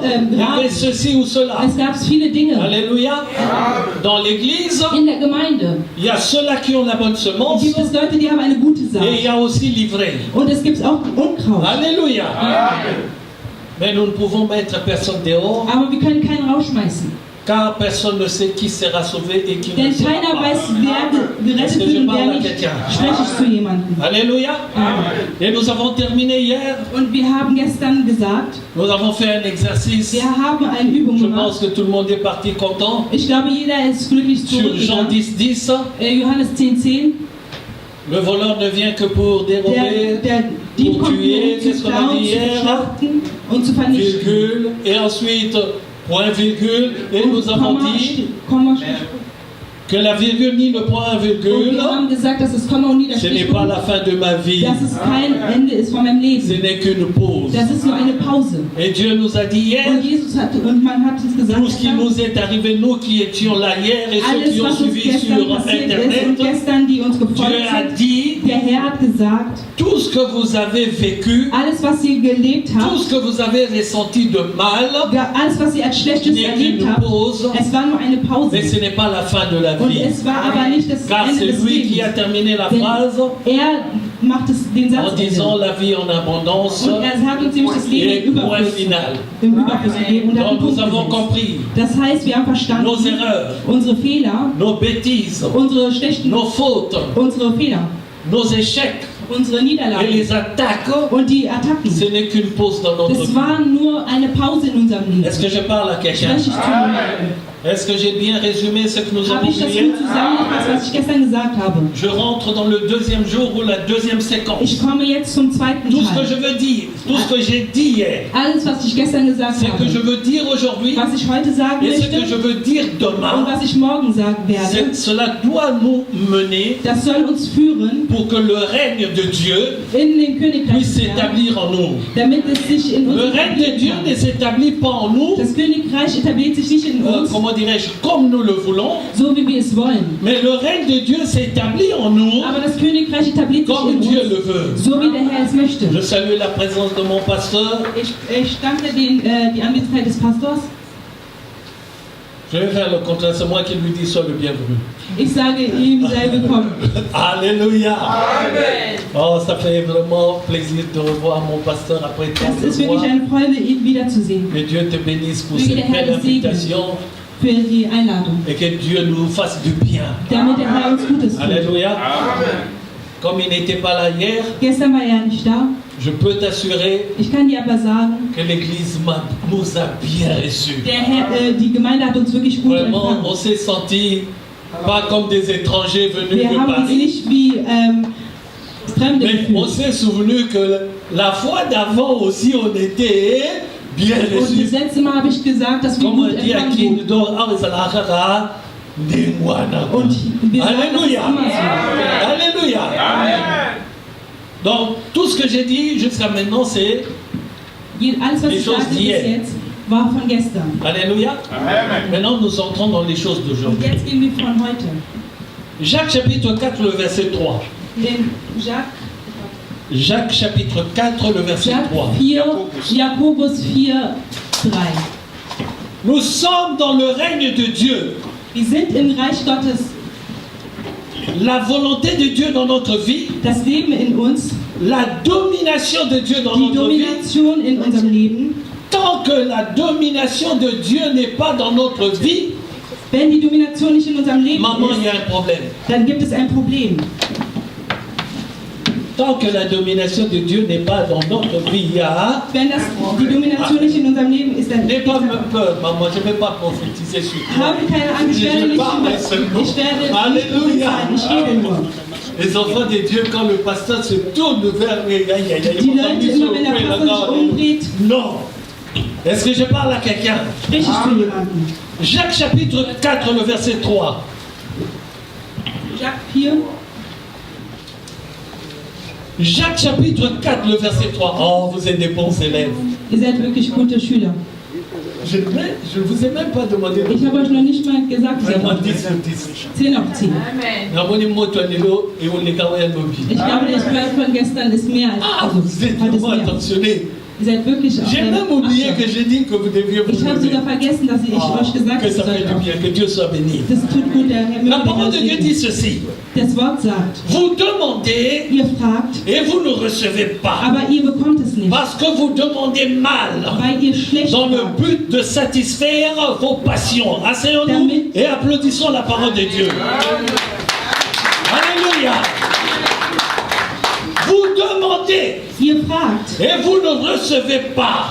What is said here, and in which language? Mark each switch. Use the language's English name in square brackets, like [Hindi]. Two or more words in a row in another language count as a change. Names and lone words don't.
[French] il y avait [German] Raben. [French] ceci ou cela. [German] Es gab viele Dinge [French] Alléluia. Dans l'église, [German] in der Gemeinde. [French] il y a ceux-là qui ont la bonne semence [German] Gibt es Leute, die haben eine gute Saat. [French] et il y a aussi l'ivraie. [German] Und es gibt auch Unkraut. [French] Alléluia. Mais nous ne pouvons mettre personne dehors [German] Aber wir können keinen rausschmeißen. [French] car personne ne sait qui sera sauvé et qui ne [German] Denn [French] sera [German] keiner [French] pas. [German] weiß, wer gerettet wird und wer nicht. Spreche ich zu jemandem. [French] Alléluia. Amen. Et nous avons terminé hier, [German] Und wir haben gestern gesagt, [French] nous avons fait un exercice. [German] wir haben eine Übung [French] Je [German] gemacht. [French] pense que tout le monde est parti content. [German] Ich glaube, jeder ist glücklich [French] Sur Jean [German] zurückgegangen. 10, 10, Johannes 10,10. [French] le voleur ne vient que pour [German] Der [French] dérober, [German] Dieb [French] Pour [German] kommt nur, [French] tuer, [German] um zu [French] qu'est-ce qu'on a [German] klauen, [French] dit [German] zu [French] hier? [German] schlachten und zu vernichten. [French] virgule, et ensuite point virgule, et [German] Und [French] nous avons [German] Komma, [French] dit [German] Komma, [French] que la virgule ni le point [German] und [French] virgule, [German] wir haben gesagt, dass es Komma und [French] ce n'est pas [German] Niederstrich [French] la fin de ma vie, [German] dass es kein Ende ist von meinem [French] ce [German] Leben. [French] n'est qu'une pause. [German] Das ist nur eine Pause. [French] Et Dieu nous a dit hier, [German] Und Jesus hat, und man hat uns gesagt, [French] tout ce qui nous est arrivé, nous qui étions là hier et ceux [German] alles, [French] qui ont [German] was uns [French] suivi [German] gestern [French] sur [German] passiert ist und [French] Internet, [German] gestern, die uns [French] Dieu [German] gefolgt [French] a [German] sind, [French] dit, [German] der Herr hat gesagt, [French] tout ce que vous avez vécu, [German] alles, was ihr gelebt [French] tout [German] habt, [French] ce que vous avez ressenti de mal, [German] alles, was ihr als Schlechtes [French] n'est [German] erlebt [French] qu'une [German] habt, [French] pause, [German] es war nur eine Pause. [French] mais ce n'est pas la fin de la [German] Und [French] vie. [German] es war aber nicht das [French] Car [German] Ende [French] c'est [German] des [French] lui qui a [German] Lebens. [French] terminé la [German] Denn [French] phrase [German] er macht es, den Satz [French] en disant [German] Ende. [French] la vie en abondance [German] Und er hat uns nämlich das Leben [French] et [German] im [French] point [German] Überfluss, [French] final. [German] gegeben und hat einen [French] Donc nous [German] Punkt [French] avons [German] gesetzt. [French] compris [German] Das heißt, wir haben verstanden, [French] nos erreurs, [German] unsere Fehler, [French] nos bêtises, [German] unsere schlechten, [French] nos fautes, [German] unsere Fehler, [French] nos échecs [German] unsere [French] et [German] Niederlagen [French] les attaques, [German] und die Attacken. [French] ce n'est qu'une pause dans notre [German] Das [French] vie. [German] war nur eine Pause in unserem Leben. [French] Est-ce que je parle à quelqu'un? [German] Spreche ich zu jemandem? [French] Est-ce que j'ai bien résumé ce que nous [German] Habe [French] avons [German] ich das [French] vu hier? [German] gut zusammengefasst, was ich gestern gesagt habe? [French] Je rentre dans le deuxième jour ou la deuxième séquence. [German] Ich komme jetzt zum zweiten [French] Tout ce que je [German] Teil. [French] veux dire, tout ce que j'ai dit hier, [German] Alles, was ich gestern gesagt [French] c'est que je [German] habe, [French] veux dire aujourd'hui [German] was ich heute sagen [French] et ce que je [German] möchte [French] veux dire [German] und [French] demain, [German] was ich morgen sagen werde, [French] cela doit nous mener [German] das soll uns führen [French] pour que le règne de Dieu [German] in den Königreich, [French] puisse s'établir en nous. [German] damit es sich in uns [French] Le règne de Dieu [German] etablieren [French] ne [German] kann. [French] s'établit pas en nous, [German] Das Königreich etabliert sich nicht in uns, [French] comment dirais-je, comme nous le voulons, [German] so wie wir es wollen. [French] mais le règne de Dieu s'établit en nous [German] Aber das Königreich etabliert sich [French] comme [German] in [French] Dieu [German] uns, [French] le veut. [German] so wie der Herr es möchte. [French] Je salue la présence de mon pasteur. [German] Ich danke die Anwesenheit des Pastors. [French] Je vais faire le contraire, c'est moi qui lui dis sois le bienvenu. [German] Ich sage ihm, sei willkommen. [French] Alléluia. Amen. Oh, ça fait vraiment plaisir de revoir mon pasteur après tant [German] Es ist [French] de mois. [German] wirklich eine Freude, ihn wiederzusehen. [French] Que Dieu te bénisse pour [German] Möge [French] cette [German] der Herr [French] belle [German] dich segnen [French] invitation [German] für die Einladung, [French] et que Dieu nous fasse du bien. [German] damit der Herr uns Gutes tut. [French] Alléluia. Comme il n'était pas là hier, [German] Gestern war er nicht da. [French] je peux t'assurer [German] Ich kann dir aber sagen, [French] que l'Église nous a bien reçus. [German] der Herr, die Gemeinde hat uns wirklich gut [French] Vraiment, [German] empfangen. [French] on s'est senti pas comme des étrangers venus [German] Wir [French] de [German] haben uns Paris. nicht wie Fremde [French] Mais on [German] gefühlt. [French] s'est souvenu que la fois d'avant aussi, on était bien [German] Und das [French] reçus. [German] letzte Mal habe ich gesagt, dass wir [French] Comme on [German] gut [French] dit à [German] empfangen [French] qui nous [German] wurden. [French] donne, ah, mais ça l'a rara, des mois d'avant. [German] Und wir sagen, das ist [French] Alléluia. [German] immer so. [French] Alléluia. Donc, tout ce que j'ai dit jusqu'à maintenant, c'est [German] Alles, was Die ich [French] choses [German] sagte bis [French] d'hier. [German] jetzt, war von gestern. [French] Alléluia. Maintenant, nous entrons dans les choses [German] Und [French] d'aujourd'hui. [German] jetzt gehen wir von heute. [French] Jacques chapitre 4, le verset 3. [German] In Jacques [French] Jacques chapitre 4, le verset 3. [German] 4, Jakobus 4, 3. [French] Nous sommes dans le règne de Dieu. [German] Wir sind im Reich Gottes. [French] La volonté de Dieu dans notre vie, [German] Das Leben in uns, [French] la domination de Dieu dans [German] die [French] notre vie. [German] Domination in unserem Leben. [French] Tant que la domination de Dieu n'est pas dans notre vie, [German] Wenn die Domination nicht in unserem Leben [French] maman, il y [German] ist, [French] a un problème. [German] dann gibt es ein Problem. [French] Tant que la domination de Dieu n'est pas dans notre vie, il y a... [German] Wenn die Domination nicht in unserem Leben ist, dann [French] N'aie pas peur, maman, je ne vais pas prophétiser sur toi. [German] habe keine Angst, ich werde nicht ich werde nicht [French] Alléluia. [German] prophezeien, ich rede nur. [French] Les enfants de Dieu, quand le pasteur se tourne vers eux, [German] Die Leute immer, wenn der Pastor sich umdreht, [French] non. Est-ce que je parle à quelqu'un? [German] spreche ich zu jemandem. [French] Jacques chapitre 4, le verset 3. Jacques 4, Jacques chapitre 4, le verset 3. Oh, vous êtes des bons élèves. [German] ihr seid wirklich gute Schüler. [French] Je ne vous ai même pas demandé de [German] Ich habe euch noch nicht mal gesagt, ihr [French] vraiment [German] seid [French] 10 sur 10. [German] 10 auf 10. Ich glaube, der Sprech von gestern ist mehr als, [French] Ah, vous êtes [German] heute ist [French] vraiment [German] mehr. [French] attentionnés. [German] Ihr seid wirklich [French] J'ai même oublié que j'ai dit que vous deviez vous [German] Ich habe [French] lever. [German] sogar vergessen, dass ich euch gesagt habe, [French] Que ça fait du [German] dass [French] bien, que Dieu soit béni. [German] das tut gut, der Herr [French] La [German] möge [French] parole de [German] euch [French] Dieu dit [German] segnen. [French] ceci. [German] Das Wort sagt, [French] Vous demandez [German] ihr fragt, [French] et vous ne recevez pas. [German] aber ihr bekommt es nicht, [French] Parce que vous demandez mal. [German] weil ihr schlecht [French] Dans le [German] fragt. [French] but de satisfaire vos passions. Asseyons-nous et applaudissons la parole de Dieu. Alléluia. Vous demandez [German] Ihr fragt, [French] et vous ne recevez pas.